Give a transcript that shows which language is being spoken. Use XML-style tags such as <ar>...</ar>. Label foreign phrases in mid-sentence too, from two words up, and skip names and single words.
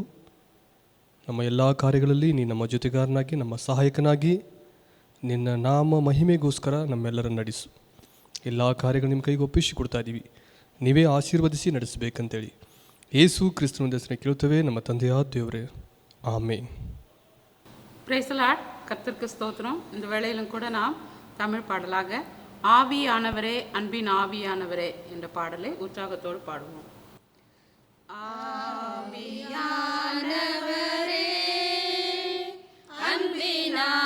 <kn>ನಮ್ಮ ಎಲ್ಲ ಕಾರ್ಯಗಳಲ್ಲಿ ನೀನು ನಮ್ಮ ಜೊತೆಗಾರನಾಗಿ, ನಮ್ಮ ಸಹಾಯಕನಾಗಿ, ನಿನ್ನ ನಾಮ ಮಹಿಮೆಗೋಸ್ಕರ ನಮ್ಮೆಲ್ಲರನ್ನು ನಡೆಸು. ಎಲ್ಲ ಕಾರ್ಯಗಳು ನಿಮ್ಮ ಕೈಗೆ ಒಪ್ಪಿಸಿ ಕೊಡ್ತಾ ಇದ್ದೀವಿ. ನೀವೇ ಆಶೀರ್ವದಿಸಿ ನಡೆಸಬೇಕಂತೇಳಿ ಯೇಸು ಕ್ರಿಸ್ತನ ಹೆಸರನ್ನು ಕೇಳುತ್ತೇವೆ ನಮ್ಮ ತಂದೆಯ</kn> <ta>தேவரே, ஆமென்.</ta> <en>Praise the Lord.</en> <ta>கர்த்தருக்கு ஸ்தோத்திரம். இந்த வேளையிலும் கூட நாம் தமிழ் பாடலாக ஆவியானவரே அன்பின் ஆவியானவரே என்ற பாடலை உற்சாகத்தோடு பாடுவோம். ஆவியானவரே அன்பின்</ta>